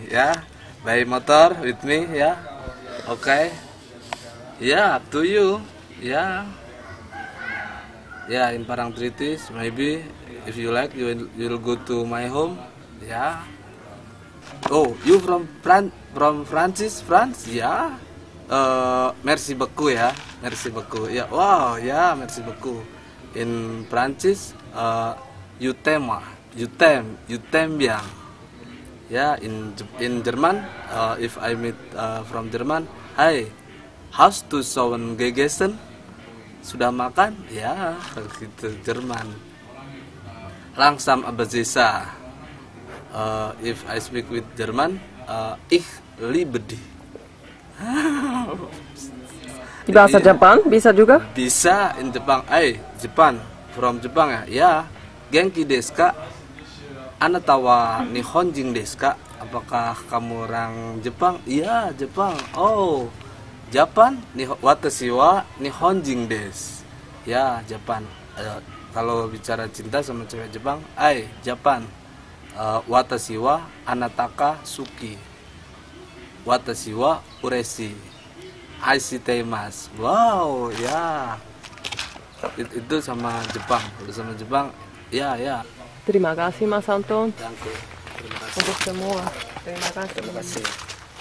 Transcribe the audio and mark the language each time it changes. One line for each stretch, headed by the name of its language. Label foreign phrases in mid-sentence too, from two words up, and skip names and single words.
English: Yeah, by motor with me. Yeah. Okay. Yeah, up to you. Yeah. Yeah, in Parangtritis. Maybe if you like, you will go to my home. Ya. Oh, you from France? Ya.
French: Merci beaucoup ya. Merci beaucoup. Ya, wow, ya, merci beaucoup.
English: In Prancis, you
French: t'aime bien.
English: Ya, in Jerman, if I meet from Jerman,
German: hi, hast du schon gegessen?
Indonesian: Sudah makan? Ya, gitu Jerman.
German: Langsam aber sicher.
English: If I speak with German,
German: ich liebe dich.
Indonesian: Di bahasa Jepang bisa juga? Bisa in Jepang. Jepang, from Jepang ya. Ya,
Japanese: 元気ですか? あなたは日本人ですか?
Indonesian: Apakah kamu orang Jepang? Iya, Jepang.
English: Oh, Japan?
Japanese: 私は日本人です.
English: Ya, Japan.
Indonesian: Kalau bicara cinta sama cewek Jepang, Japan.
Japanese: 私はあなたか好き. 私は嬉しい. 愛しています. Wow, ya.
Indonesian: Itu sama Jepang. Sama Jepang, ya. Terima kasih Mas Anton. Terima kasih. Untuk semua. Terima kasih. Terima kasih.